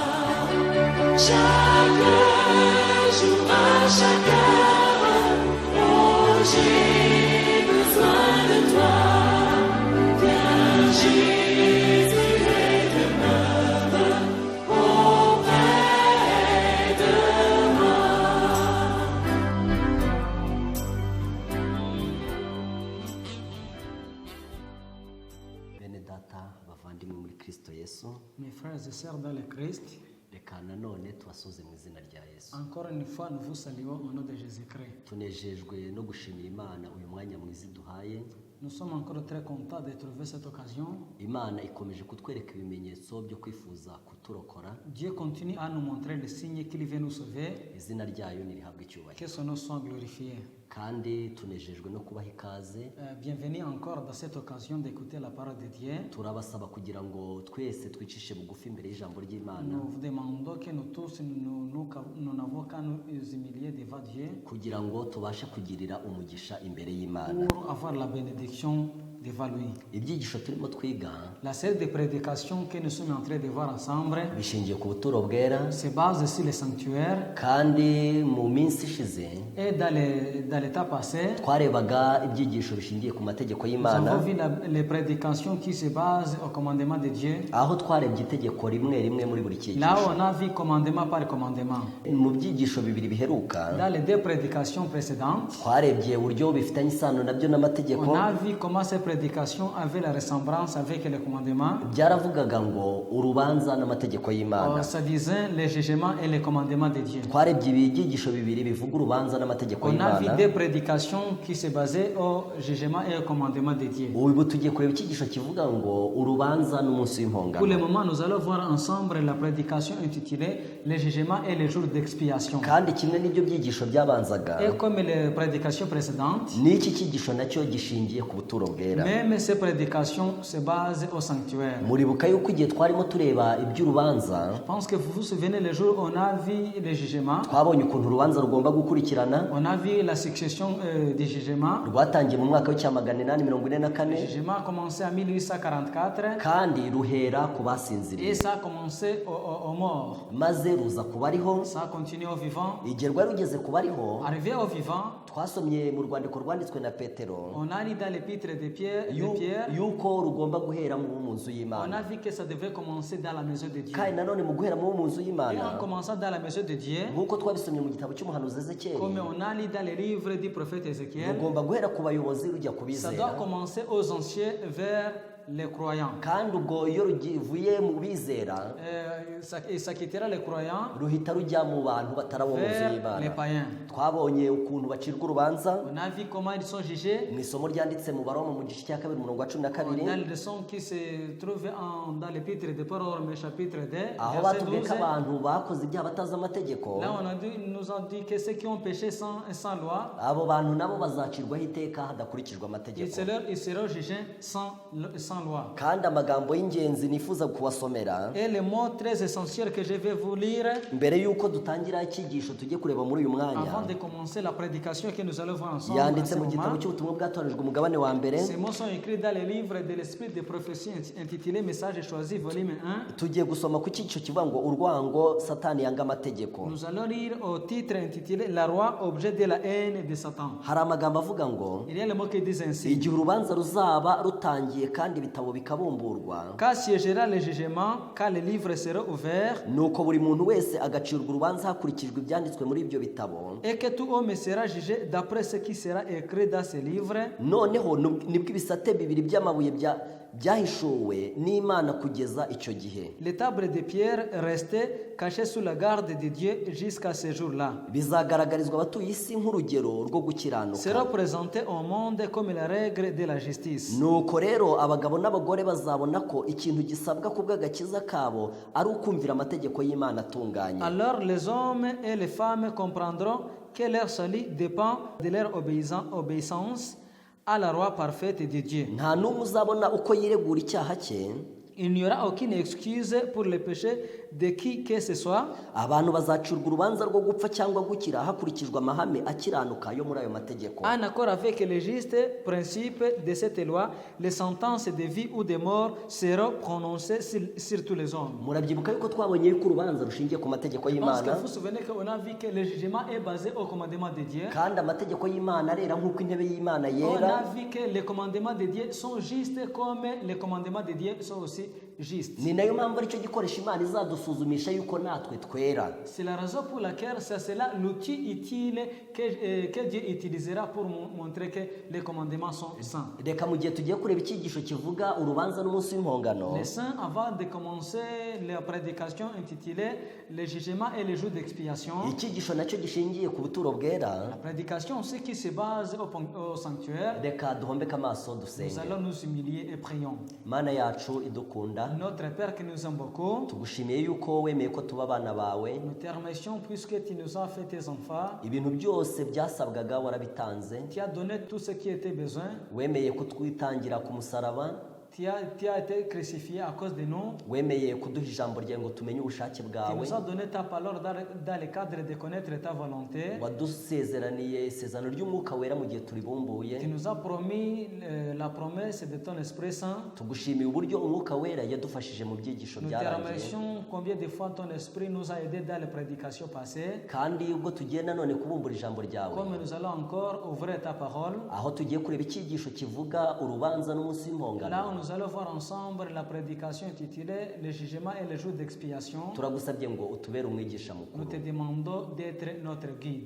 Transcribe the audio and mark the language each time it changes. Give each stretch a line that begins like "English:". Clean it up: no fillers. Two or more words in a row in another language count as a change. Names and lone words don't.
French: Chaque jour, à chaque heure, oh, j'ai besoin de toi. Viens, Jésus, et demeure auprès de moi.
Kinyarwanda: Bene data bavandimwe muri Kristo Yesu,
French: Mes frères et sœurs dans le Christ,
Kinyarwanda: reka nanone tubasuze mu izina rya Yesu.
French: encore une fois, nous vous saluons au nom de Jésus-Christ.
Kinyarwanda: Tunejejwe no gushimira Imana uyu mwanya mwiza iduhaye.
French: Nous sommes encore très contents de trouver cette occasion.
Kinyarwanda: Imana ikomeje kutwereka ibimenyetso byo kwifuza kuturokora.
French: Dieu continue à nous montrer les signes qu'il veut nous sauver,
Kinyarwanda: Izina ryayo nirihabwe icyubahiro.
French: que son nom soit glorifié.
Kinyarwanda: Kandi tunejejwe no kubaha ikaze.
French: Bienvenue encore dans cette occasion d'écouter la parole de Dieu.
Kinyarwanda: Turabasaba kugira ngo twese twicishe bugufi imbere y'ijambo ry'Imana,
French: Nous vous demandons que nous tous, nous n'avons qu'à nous humilier devant Dieu
Kinyarwanda: kugira ngo tubashe kugirira umugisha imbere y'Imana.
French: pour avoir la bénédiction devant lui.
Kinyarwanda: Ibyigisho turimo twiga
French: La série de prédications que nous sommes en train de voir ensemble
Kinyarwanda: bishingiye ku buturo bwera,
French: se base sur le sanctuaire.
Kinyarwanda: kandi mu minsi ishize
French: Et dans l'état passé,
Kinyarwanda: twarebaga ibyigisho bishingiye ku mategeko
French: nous
Kinyarwanda: y'Imana,
French: avons vu les prédications qui se basent au commandement de Dieu.
Kinyarwanda: aho twarebye itegeko rimwe rimwe muri buri
French: Là
Kinyarwanda: cyigisho.
French: où on a vu commandement par commandement.
Kinyarwanda: Mu byigisho bibiri biheruka
French: Dans les deux prédications précédentes,
Kinyarwanda: twarebye uburyo bifitanye isano nabyo n'amategeko.
French: on a vu comment ces prédications avaient la ressemblance avec les commandements.
Kinyarwanda: Byaravugaga ngo urubanza n'amategeko y'Imana.
French: Ça disait les jugements et les commandements de Dieu.
Kinyarwanda: Twarebye ibyigisho bibiri bivuga urubanza n'amategeko
French: On a vu
Kinyarwanda: y'Imana.
French: des prédications qui se basaient au jugement et au commandement de Dieu.
Kinyarwanda: Ubu tugiye kureba icyigisho kivuga ngo urubanza n'umunsi
French: Pour le
Kinyarwanda: w'impongano.
French: moment, nous allons voir ensemble la prédication intitulée les jugements et les jours d'expiation.
Kinyarwanda: Kandi kimwe n'ibyo byigisho byabanzaga,
French: Et comme les prédications précédentes,
Kinyarwanda: n'iki cyigisho nacyo gishingiye ku buturo bwera.
French: même ces prédications se basent au sanctuaire.
Kinyarwanda: Muribuka yuko igihe twarimo tureba iby'urubanza,
French: Je pense que vous vous souvenez le jour où on a vu les jugements,
Kinyarwanda: twabonye ukuntu urubanza rugomba gukurikirana.
French: on a vu la succession des jugements.
Kinyarwanda: Rwatangiye mu mwaka w'844,
French: Le jugement a commencé en 1844
Kinyarwanda: kandi ruhera ku
French: et
Kinyarwanda: basinziriye,
French: ça a commencé aux morts.
Kinyarwanda: maze ruza ku bariho.
French: Ça a continué aux vivants.
Kinyarwanda: Igihe rwari rugeze ku bariho,
French: Arrivé aux vivants,
Kinyarwanda: twasomye mu rwandiko rwanditswe na Petero
French: on a lu dans l'épître de Pierre,
Kinyarwanda: yuko rugomba guhera mu nzu
French: on
Kinyarwanda: y'Imana.
French: a vu que ça devait commencer dans la maison de Dieu.
Kinyarwanda: Kandi nanone mu guhera mu nzu
French: Et
Kinyarwanda: y'Imana,
French: en commençant dans la maison de Dieu,
Kinyarwanda: nk'uko twabisomye mu gitabo cy'umuhanuzi Ezekiyeli,
French: comme on a lu dans les livres du prophète Ézéchiel,
Kinyarwanda: rugomba guhera ku bayobozi rujya ku
French: ça doit
Kinyarwanda: bizera.
French: commencer aux anciens vers les croyants.
Kinyarwanda: Kandi ubwo iyo ruvuye mu bizera,
French: Ça quittera les croyants
Kinyarwanda: ruhita rujya mu bantu batari abo mu nzu
French: vers les
Kinyarwanda: y'Imana.
French: païens.
Kinyarwanda: Twabonye ukuntu bacirwa urubanza
French: On a vu comment ils sont jugés
Kinyarwanda: mu isomo ryanditse mu Baroma mu gice cya 2 umurongo wa 12,
French: dans les leçons qui se trouvent dans l'épître de Paul, Romains chapitre 2,
Kinyarwanda: aho
French: verset
Kinyarwanda: batubwiye
French: 12.
Kinyarwanda: ko abantu bakoze ibyaha batazi amategeko,
French: Là, nous ont dit que ceux qui ont péché sans loi,
Kinyarwanda: abo bantu nabo bazacirwaho iteka hadakurikijwe amategeko.
French: ils seront jugés sans loi.
Kinyarwanda: Kandi amagambo y'ingenzi nifuza kubasomera
French: Et le mot très essentiel que je vais vous lire
Kinyarwanda: mbere y'uko dutangira icyigisho tujye kureba muri uyu mwanya,
French: avant de commencer la prédication que nous allons voir ensemble.
Kinyarwanda: yanditse
French: en ce
Kinyarwanda: mu gitabo
French: moment.
Kinyarwanda: cy'ubutumwa bwatoranijwe umugabane wa mbere.
French: Ces mots sont écrits dans le livre de l'Esprit de prophétie intitulé Message choisi, volume 1.
Kinyarwanda: Tugiye gusoma ku cyigisho kivuga ngo urwango Satani yanga amategeko.
French: Nous allons lire au titre intitulé La roi, objet de la haine de Satan.
Kinyarwanda: Hari amagambo avuga ngo
French: Il y a le mot qui dit ainsi.
Kinyarwanda: igihe urubanza ruzaba rutangiye kandi ibitabo bikabumburwa,
French: Quand siégera le jugement, quand les livres seront ouverts,
Kinyarwanda: nuko buri muntu wese agacirwa urubanza hakurikijwe ibyanditswe muri ibyo bitabo,
French: et que tout homme sera jugé d'après ce qui sera écrit dans ces livres,
Kinyarwanda: noneho nibwo ibisate bibiri by'amabuye byahishuwe n'Imana kugeza icyo gihe.
French: les tables de pierre restaient cachées sous la garde de Dieu jusqu'à ce jour-là.
Kinyarwanda: Bizagaragarizwa abatuye isi nk'urugero rwo gukiranuka.
French: Seront présentés au monde comme la règle de la justice.
Kinyarwanda: Nuko rero abagabo n'abagore bazabona ko ikintu gisabwa ku bw'agakiza kabo ari ukumvira amategeko y'Imana atunganye.
French: Alors les hommes et les femmes comprendront que leur salut dépend de leur obéissance à la loi parfaite de Dieu.
Kinyarwanda: Nta n'umwe uzabona uko yiregura icyaha cye
French: Il n'y aura aucune excuse pour le péché de qui que ce soit.
Kinyarwanda: abantu bazacirwa urubanza rwo gupfa cyangwa gukira hakurikijwe amahame akiranuka yo muri ayo mategeko.
French: En accord avec les justes principes de cette loi, les sentences de vie ou de mort seront prononcées sur tous les hommes.
Kinyarwanda: Murabyibuka yuko twabonye yuko urubanza rushingiye ku mategeko
French: Je pense que
Kinyarwanda: y'Imana,
French: vous vous souvenez qu'on a vu que le jugement est basé au commandement de Dieu.
Kinyarwanda: kandi amategeko y'Imana arera nk'uko intebe y'Imana
French: On
Kinyarwanda: yera.
French: a vu que les commandements de Dieu sont justes comme les commandements de Dieu sont aussi justes.
Kinyarwanda: Ni nayo mpamvu aricyo gikoresha Imana izadusuzumisha yuko natwe twera.
French: C'est la raison pour laquelle c'est là l'outil utile que Dieu utilisera pour montrer que les commandements sont saints.
Kinyarwanda: Reka mu gihe tugiye kureba icyigisho kivuga urubanza n'umunsi w'impongano,
French: Les saints, avant de commencer la prédication intitulée Le jugement et les jours d'expiation,
Kinyarwanda: icyigisho nacyo gishingiye ku buturo bwera.
French: la prédication, ce qui se base au sanctuaire,
Kinyarwanda: Reka duhombeke amaso
French: nous
Kinyarwanda: dusenge.
French: allons nous humilier et prions.
Kinyarwanda: Mana yacu idukunda,
French: Notre Père qui nous aime beaucoup,
Kinyarwanda: tugushimiye yuko wemeye ko tuba abana bawe.
French: nous te remercions puisque tu nous as fait tes enfants.
Kinyarwanda: Ibintu byose byasabwaga warabitanze.
French: Tu as donné tout ce qui était besoin.
Kinyarwanda: Wemeye kutwitangira ku musaraba.
French: Tu as été crucifié à cause de nous.
Kinyarwanda: Wemeye kuduha ijambo ryawe ngo tumenye ubushake
French: Tu
Kinyarwanda: bwawe.
French: nous as donné ta parole dans le cadre de connaître ta volonté.
Kinyarwanda: Wadusezeraniye isezerano ry'umwuka wera mu gihe turibumbuye.
French: Tu nous as promis la promesse de ton Esprit Saint.
Kinyarwanda: Tugushimiye uburyo umwuka wera yadufashije mu byigisho
French: Nous te
Kinyarwanda: byarangiye.
French: remercions combien de fois ton Esprit nous a aidés dans les prédications passées.
Kinyarwanda: Kandi ubwo tugiye nanone kubumbura ijambo ryawe,
French: Comme nous allons encore ouvrir ta parole.
Kinyarwanda: aho tugiye kureba icyigisho kivuga urubanza n'umunsi
French: Là où
Kinyarwanda: w'impongano,
French: nous allons voir ensemble la prédication intitulée Le jugement et les jours d'expiation.
Kinyarwanda: turagusabye ngo utubere umwigisha
French: Nous
Kinyarwanda: mukuru.
French: te demandons d'être notre guide.